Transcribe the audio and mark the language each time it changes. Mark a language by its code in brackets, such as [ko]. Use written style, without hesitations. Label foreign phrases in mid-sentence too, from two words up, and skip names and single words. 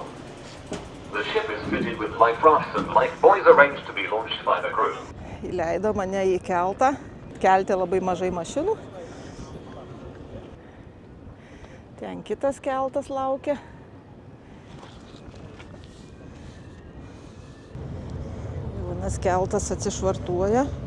[en] The ship is fitted with life rafts and life buoys arranged to be launched by the crew. [lt] Įleido mane į keltą. Kelte labai mažai mašinų. Ten kitas keltas laukia. Vienas keltas atsišvartuoja.